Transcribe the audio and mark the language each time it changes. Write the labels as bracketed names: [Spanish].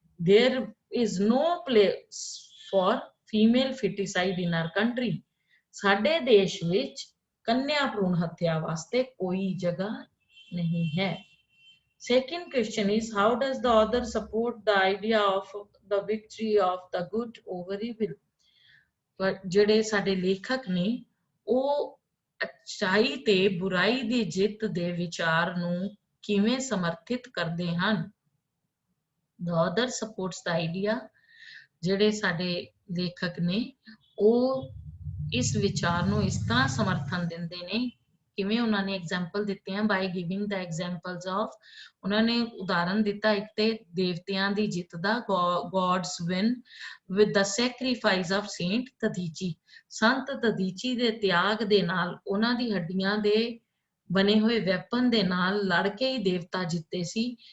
[English] There is no place for female feticide in our country. [Punjabi] ਸਾਡੇ ਦੇਸ਼ ਵਿੱਚ ਕੰਨਿਆ ਭਰੂਣ ਹੱਤਿਆ ਵਾਸਤੇ ਕੋਈ ਜਗ੍ਹਾ ਨਹੀਂ ਹੈ। [English] Second question is, how does the author support the idea of the victory of the good over evil? [Punjabi] ਪਰ ਜਿਹੜੇ ਸਾਡੇ ਲੇਖਕ ਨੇ ਉਹ ਅੱਛਾਈ ਤੇ ਬੁਰਾਈ ਦੀ ਜਿੱਤ ਦੇ ਵਿਚਾਰ ਨੂੰ ਕਿਵੇਂ ਸਮਰਥਿਤ ਕਰਦੇ ਹਨ? [English] The author supports the idea, [Punjabi] ਜਿਹੜੇ ਸਾਡੇ ਲੇਖਕ ਨੇ ਉਹ ਇਸ ਵਿਚਾਰ ਨੂੰ ਇਸ ਤਰ੍ਹਾਂ ਸਮਰਥਨ ਦਿੰਦੇ ਨੇ, ਕਿਵੇਂ ਉਹਨਾਂ ਨੇ ਐਗਜ਼ਾਮਪਲ ਦਿੱਤੇ ਹਨ, [English] by giving the examples of, [Punjabi] ਉਹਨਾਂ ਨੇ ਉਦਾਹਰਨ ਦਿੱਤਾ ਇੱਕ ਤੇ ਦੇਵਤਿਆਂ ਦੀ ਜਿੱਤ ਦਾ, [English] God's win with the sacrifice of Saint Tadichi, [Punjabi] ਸੰਤ ਤਦੀਚੀ ਦੇ ਤਿਆਗ ਦੇ ਨਾਲ, ਉਹਨਾਂ ਦੀ ਹੱਡੀਆਂ ਦੇ ਬਣੇ ਹੋਏ ਵੈਪਨ ਦੇ ਨਾਲ ਲੜ ਕੇ ਹੀ ਦੇਵਤਾ ਜਿੱਤੇ ਸੀ।